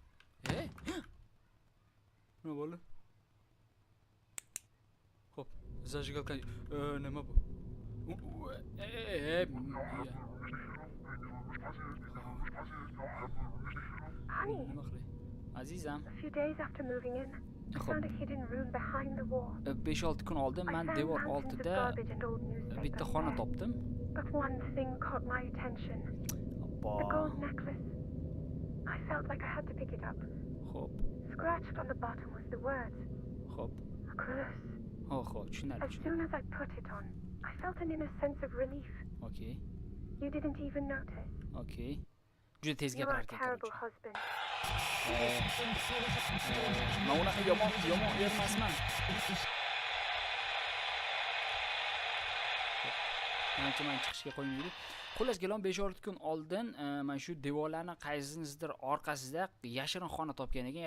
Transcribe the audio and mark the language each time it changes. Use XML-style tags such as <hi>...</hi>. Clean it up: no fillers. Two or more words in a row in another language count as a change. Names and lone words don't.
<uz>Nima bo'ldi? Xo'p, zajgalka nima bu? Nima qilay? Azizam.</uz> <en>A few days after moving in, I found a hidden room behind the wall.</en> <uz>5-6 kun oldin men devor oldida bitta xona topdim.</uz> <en>But one thing caught my attention. The gold necklace. I felt like I had to pick it up.</en> <uz>Xo'p.</uz> <en>Scratched on the bottom was the words.</en> <uz>Xo'p.</uz> <en>A curse.</en> <uz>Xo'p, tushunarli.</uz> <en>As soon as I put it on, I felt an inner sense of relief. Okay. You didn't even notice.</en> <uz>Okay. Juda tez</uz> <en>You are a</en> <uz>gapirarkan,</uz> <en>terrible</en> <uz>короче.</uz> <en>husband.</en> <uz>Men unaqa yomon ermasman. Ancha men chiqishga qo'ymaydi. Xullas kelon 5-6 kun oldin men shu devorlarning qaysisidir orqasida yashirin xona topgan ekan.</uz>